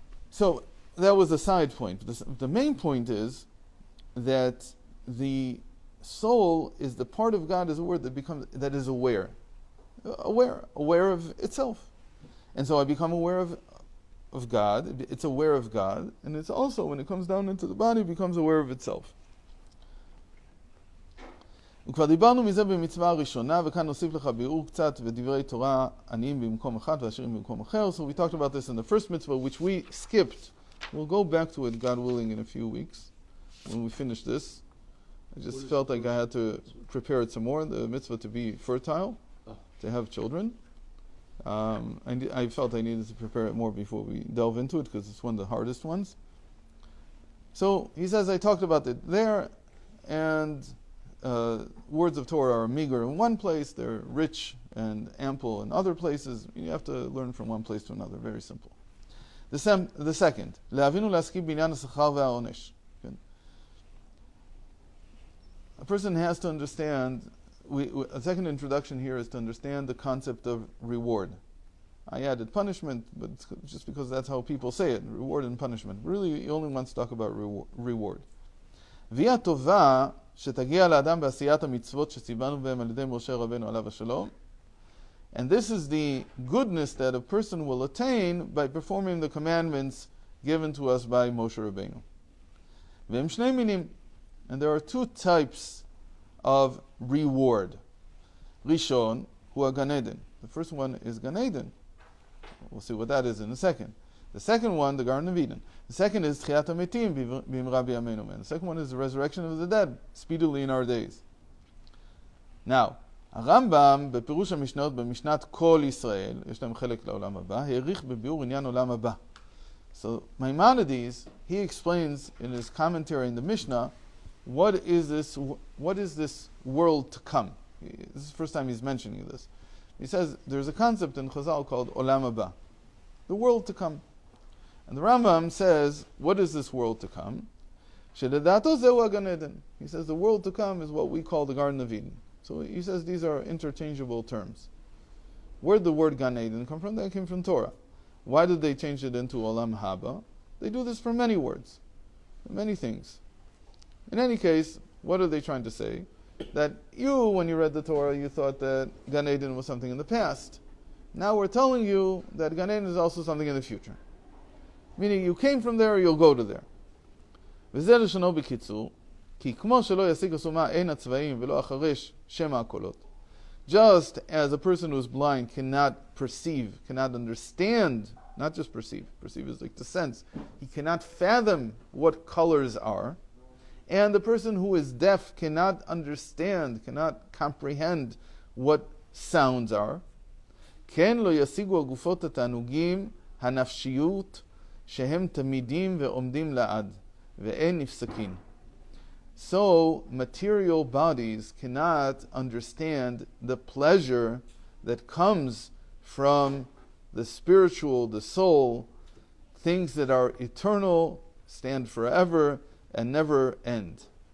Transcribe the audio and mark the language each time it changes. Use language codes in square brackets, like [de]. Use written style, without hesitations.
[en] So that was the side point. The main point is that the soul is the part of God, is a word that is aware of itself. And so I become aware of God. It's aware of God, and it's also, when it comes down into the body, becomes aware of itself. [he] וכבר דיברנו מזה במצווה הראשונה, וכאן נוסיף לך ביאור קצת ודברי תורה עניים במקום אחד ועשירים במקום אחר. [en] So we talked about this in the first mitzvah, which we skipped. We'll go back to it, God willing, in a few weeks when we finish this. I just felt like I had to prepare it some more, the mitzvah to be fertile, to have children. I felt I needed to prepare it more before we delve into it, because it's one of the hardest ones. So he says, I talked about it there, and words of Torah are meager in one place, they're rich and ample in other places. You have to learn from one place to another, very simple. The second, [he] להבין ולהשכיל בעניין השכר והעונש. [en] A person has to understand, a second introduction here is to understand the concept of reward. I added punishment, but it's just because that's how people say it, reward and punishment. Really, he only wants to talk about reward. [he] והיא הטובה שתגיע לאדם בעשיית המצוות שציוונו בהם על ידי משה רבנו עליו השלום. [en] And this is the goodness that a person will attain by performing the commandments given to us by Moshe Rabbeinu. [he] והם שני מינים. [en] And there are two types of reward. [he] Rishon, hu Gan Eden. [en] The first one is Gan Eden. We'll see what that is in a second. The second one, the Garden of Eden. The second is [he] Tchiat HaMetim b'imra b'yameinu. [en] The second one is the resurrection of the dead, speedily in our days. Now, [he] הרמב"ם בפירוש המשנות במשנת כל ישראל, יש להם חלק לעולם הבא, העריך בביאור עניין עולם הבא. [en] So Maimonides, he explains in his commentary in the Mishnah, what is this world to come? This is the first time he's mentioning this. He says there's a concept in Chazal called Olam Haba, the world to come. And the Rambam says, what is this world to come? [he] She'ledato zehu Gan Eden. [en] He says the world to come is what we call the Garden of Eden. So he says these are interchangeable terms. Where did the word Gan Eden come from? That came from Torah. Why did they change it into Olam Haba? They do this for many words, many things. In any case, what are they trying to say? That you, when you read the Torah, you thought that Gan Eden was something in the past. Now we're telling you that Gan Eden is also something in the future. Meaning you came from there, you'll go to there. [he] וזה לשונו בקיצור, כי כמו שלא ישיג הסומה אין הצבעים ולא החרש שמע הקולות. [en] Just as a person who's blind cannot perceive, cannot understand, not just perceive is like the sense, he cannot fathom what colors are, and the person who is deaf cannot understand, cannot comprehend what sounds are. [he] כן לא ישיגו הגופות התענוגים הנפשיות שהם תמידים ועומדים לעד ואין נפסקים. [en] So, material bodies cannot understand the pleasure that comes from the spiritual, the soul, things that are eternal, stand forever, and never end.